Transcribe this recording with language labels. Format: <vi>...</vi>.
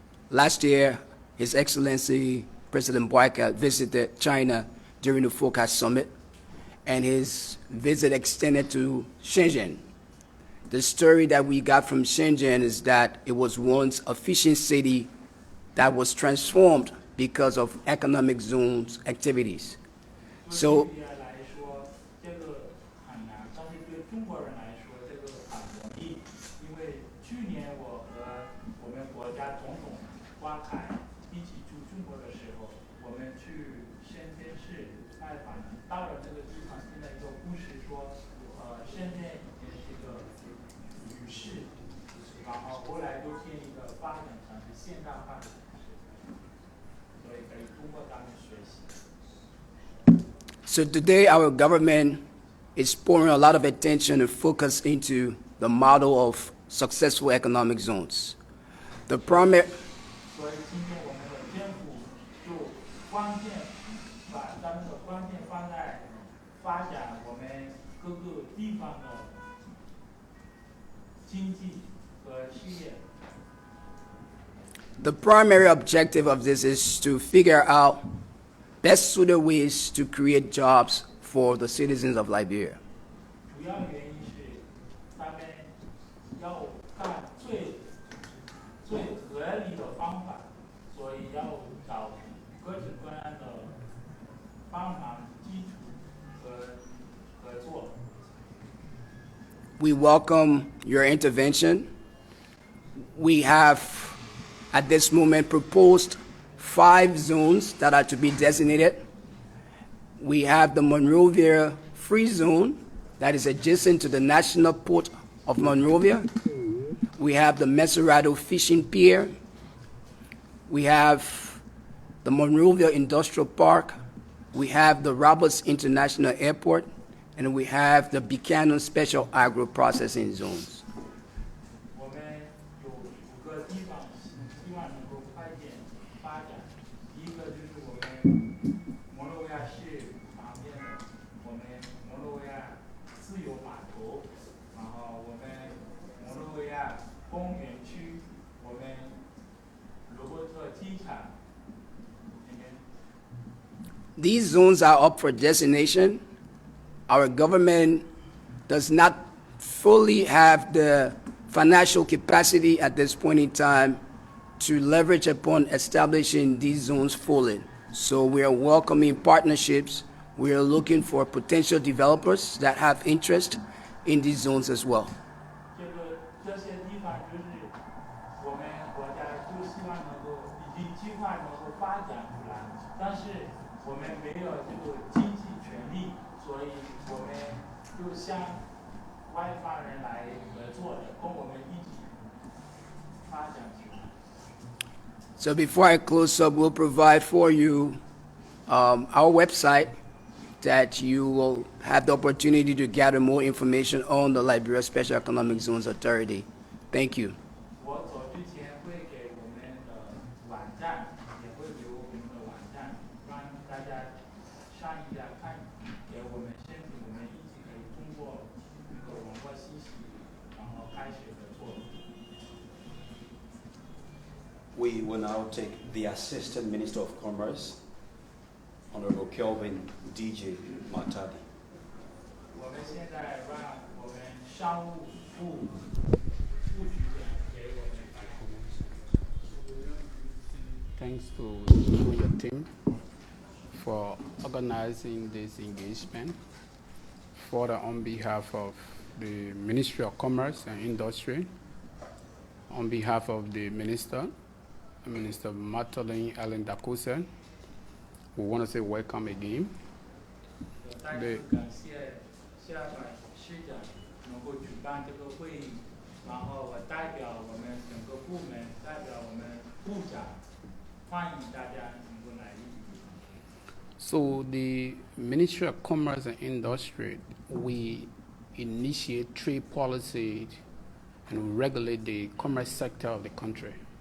<en>Last year, His Excellency President Boyka visited China during the FOCAS summit, and his visit extended to Shenzhen. The story that we got from Shenzhen is that it was once a fishing city that was transformed because of economic zones activities. So,</en> <zh>对于来说，这个很难，但是对中国人来说，这个很容易。因为去年我和我们国家总统花凯一起驻中国的时候，我们去深圳市拜访，到了那个地方，听了一个故事说，深圳已经是个女市，然后后来就变一个发展城市、现代化的城市，所以给中国他们学习。</zh> <en>So today our government is pouring a lot of attention and focus into the model of successful economic zones. The primary</en> <zh>所以今天我们的政府就关键把咱们的关键放在发展我们各个地方的经济和事业。</zh> <en>The primary objective of this is to figure out best suited ways to create jobs for the citizens of Liberia.</en> <zh>主要原因是他们要干最合理的方法，所以要找各种各样的帮忙、基础和合作。</zh> <en>We welcome your intervention. We have, at this moment, proposed 5 zones that are to be designated. We have the Monrovia Free Zone that is adjacent to the National Port of Monrovia. We have the Mesurado Fishing Pier. We have the Monrovia Industrial Park. We have the Roberts International Airport. And we have the Buchanan Special Agro Processing Zones.</en> <zh>我们有5个地方希望能够快点发展。第一个就是我们摩洛维亚市旁边的我们摩洛维亚自由码头，然后我们摩洛维亚公园区，我们罗伯特机场。</zh> <en>These zones are up for designation. Our government does not fully have the financial capacity at this point in time to leverage upon establishing these zones fully. So we are welcoming partnerships. We are looking for potential developers that have interest in these zones as well.</en> <zh>这些地方就是我们国家就希望能够已经计划能够发展出来，但是我们没有这个经济权利，所以我们就向外方人来合作的，跟我们一起发展出来。</zh> <en>So before I close up, we'll provide for you our website that you will have the opportunity to gather more information on the Liberia Special Economic Zones Authority. Thank you.</en> <zh>我走之前会给我们的网站，也会留我们的网站，让大家上一下看，给我们申请，我们一起可以通过这个网络信息，然后开始合作。</zh> <en>We will now take the Assistant Minister of Commerce, Honorable Kelvin DJ Matadi.</en> <zh>我们现在让我们商务部副局长给我们发言。</zh> <en>Thanks to you and your team for organizing this engagement. Further, on behalf of the Ministry of Commerce and Industry, on behalf of the Minister Matolin Ellen Dakose, we want to say welcome again.</en> <zh>再次感谢下海市长能够举办这个会议，然后我代表我们整个部门，代表我们部长，欢迎大家能够来利比亚。</zh> <en>So the Ministry of Commerce and Industry, we initiate trade policy and regulate the commerce sector of the country.</en>